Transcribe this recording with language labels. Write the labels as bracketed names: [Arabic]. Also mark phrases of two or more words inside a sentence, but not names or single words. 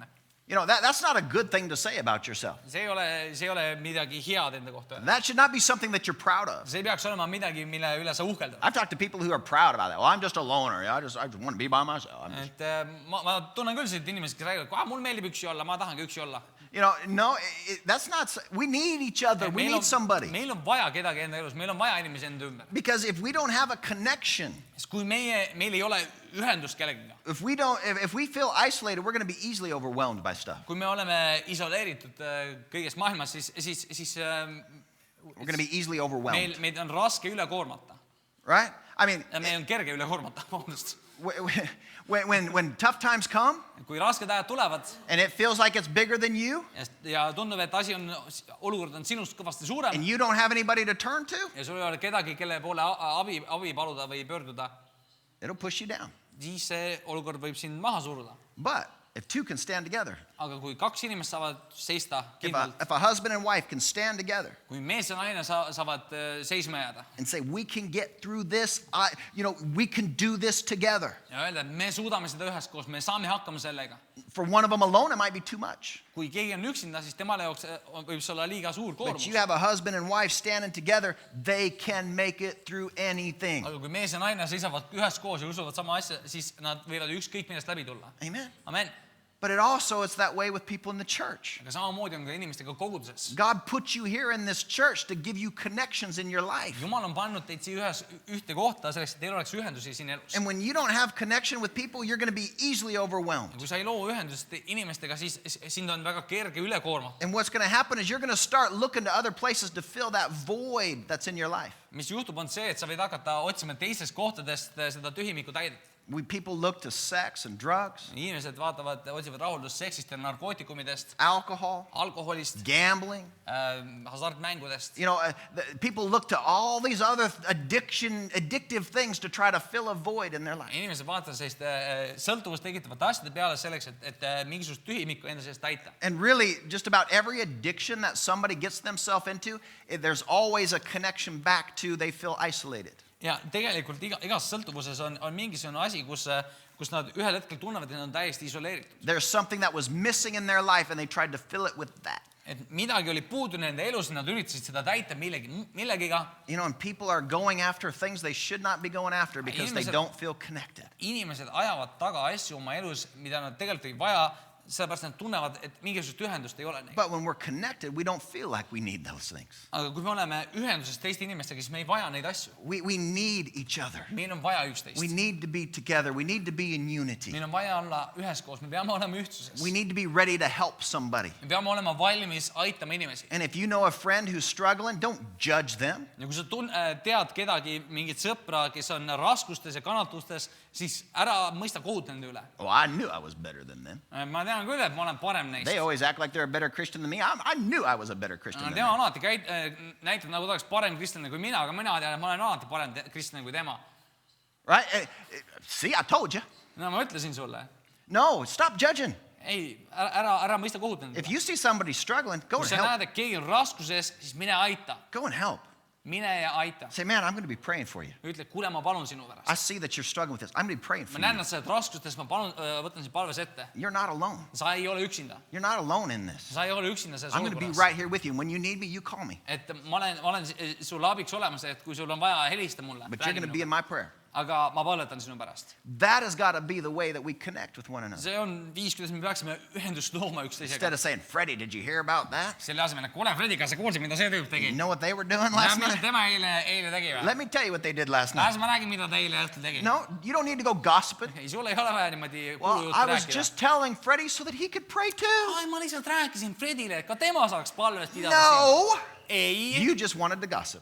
[English] You know, that's not a good thing to say about yourself. [Estonian] See ei ole midagi head enda kohta. [English] That should not be something that you're proud of. [Estonian] See ei peaks olema midagi, mille üle sa uhkeldad. [English] I've talked to people who are proud about that. Well, I'm just a loner. I just want to be by myself. [Estonian] Et ma tunnen küll sellised inimesed, kes räägivad, mul meeldib üksi olla, ma tahangi üksi olla. [English] You know, no, that's not, we need each other. We need somebody. [Estonian] Meil on vaja kedagi enda elus, meil on vaja inimesi enda ümber. [English] Because if we don't have a connection, [Estonian] Sest kui meil ei ole ühendust kellegiga, [English] if we feel isolated, we're going to be easily overwhelmed by stuff. [Estonian] kui me oleme isoleeritud kõigest maailmas, siis [English] We're going to be easily overwhelmed. [Estonian] meid on raske üle koormata. [English] Right? I mean, [Estonian] Meil on kerge üle koormata, vabandust. [English] when tough times come [Estonian] Kui rasked ajad tulevad [English] and it feels like it's bigger than you [Estonian] ja tundub, et olukord on sinust kõvasti suurem [English] and you don't have anybody to turn to, [Estonian] ja sul ei ole kedagi, kelle poole abi paluda või pöörduda, [English] it'll push you down. [Estonian] siis see olukord võib sind maha suruda. [English] But if two can stand together, [Estonian] Aga kui 2 inimest saavad seista kindlalt, [English] if a husband and wife can stand together [Estonian] kui mees ja naine saavad seisma jääda [English] and say, we can get through this, we can do this together. [Estonian] ja öelda, et me suudame seda üheskoos, me saame hakkama sellega. [English] For one of them alone, it might be too much. [Estonian] Kui keegi on üksinda, siis temale jaoks võib see olla liiga suur [English] But [Estonian] koormus. [English] you have a husband and wife standing together, they can make it through anything. [Estonian] Aga kui mees ja naine seisavad üheskoos ja usuvad sama asja, siis nad võivad ükskõik millest läbi tulla. [English] Amen. [Estonian] Amen. [English] But it also is that way with people in the church. [Estonian] Aga samamoodi on ka inimestega koguduses. [English] God put you here in this church to give you connections in your life. [Estonian] Jumal on pannud teid siia ühte kohta selleks, et teil oleks ühendusi siin elus. [English] And when you don't have connection with people, you're going to be easily overwhelmed. [Estonian] Kui sa ei loo ühendust inimestega, siis sind on väga kerge üle koormata. [English] And what's going to happen is you're going to start looking to other places to fill that void that's in your life. [Estonian] Mis juhtub on see, et sa võid hakata otsima teistest kohtadest seda tühimikku täidet. [English] People look to sex and drugs, [Estonian] Inimesed otsivad rahuldust seksist ja narkootikumidest, [English] alcohol, [Estonian] alkoholist, [English] gambling. [Estonian] hasartmängudest. [English] You know, people look to all these other addictive things to try to fill a void in their life. [Estonian] Inimesed vaatavad sellist sõltuvust tekitavate asjade peale selleks, et mingisugust tühimikku enda sees täita. [English] And really, just about every addiction that somebody gets themselves into, there's always a connection back to they feel isolated. [Estonian] Ja tegelikult igas sõltuvuses on mingisugune asi, kus nad ühel hetkel tunnevad, et nad on täiesti isoleeritud. [English] There's something that was missing in their life and they tried to fill it with that. [Estonian] et midagi oli puudu nende elus ja nad üritasid seda täita millegiga. [English] You know, and people are going after things they should not be going after because they don't feel connected. [Estonian] Inimesed ajavad taga asju oma elus, mida nad tegelikult ei vaja, sellepärast nad tunnevad, et mingisugust ühendust ei ole neil. [English] But when we're connected, we don't feel like we need those things. [Estonian] Aga kui me oleme ühenduses teiste inimestega, siis me ei vaja neid asju. [English] We need each other. [Estonian] Meil on vaja üksteist. [English] We need to be together. We need to be in unity. [Estonian] Meil on vaja olla üheskoos, me peame olema ühtsuses. [English] We need to be ready to help somebody. [Estonian] Me peame olema valmis aitama inimesi. [English] And if you know a friend who's struggling, don't judge them. [Estonian] Ja kui sa tead kedagi, mingit sõpra, kes on raskustes ja kannatustes, siis ära mõista kohut nende üle. [English] Oh, I knew I was better than them. [Estonian] Ma tean küll, et ma olen parem neist. [English] They always act like they're a better Christian than me. I knew I was a better Christian than [Estonian] Tema [English] them. [Estonian] alati näitab, nagu ta oleks parem kristlane kui mina, aga mina tean, et ma olen alati parem kristlane kui tema. [English] Right? See, I told you. [Estonian] No ma ütlesin sulle. [English] No, stop judging. [Estonian] Ei, ära mõista kohut nende. [English] If you see somebody struggling, go [Estonian] Kui [English] and [Estonian] sa [English] help. [Estonian] näed, et keegi on raskuses, siis mine aita. [English] Go and help. [Estonian] Mine ja aita. [English] Say, man, I'm going to be praying for you. [Estonian] Ütle, kuule, ma palun sinu pärast. [English] I see that you're struggling with this. I'm going to be praying for [Estonian] Ma näen, [English] you. [Estonian] et sa oled raskustes, ma palun, võtan sind palves ette. [English] You're not alone. [Estonian] Sa ei ole üksinda. [English] You're not alone in this. [Estonian] Sa ei ole üksinda selles [English] I'm going to be [Estonian] olukorras. [English] right here with you. When you need me, you call me. [Estonian] Et ma olen sulle abiks olemas, et kui sul on vaja, helista mulle. [English] But you're going to be in my prayer. [Estonian] Aga ma palvetan sinu pärast. [English] That has got to be the way that we connect with one another. [Estonian] See on viis, kuidas me peaksime ühendust looma üksteisega. [English] Instead of saying, Freddie, did you hear about that? [Estonian] Selle asemel, kuule, Fredi, kas sa kuulsid, mida see tüüp tegi? [English] You know what they were doing last [Estonian] Mis [English] night? [Estonian] tema eile tegi või? [English] Let me tell you what they did last night. [Estonian] Las ma räägin, mida ta eile õhtul tegi. [English] No, you don't need to go gossiping. [Estonian] Ei, sul ei ole vaja niimoodi [English] Well, I [Estonian] kuulujuttu [English] was [Estonian] rääkida. [English] just telling Freddie so that he could pray too. [Estonian] Ai, ma lihtsalt rääkisin Fredile, et ka tema saaks palvest pidada. [English] No, [Estonian] Ei, [English] you just wanted to gossip.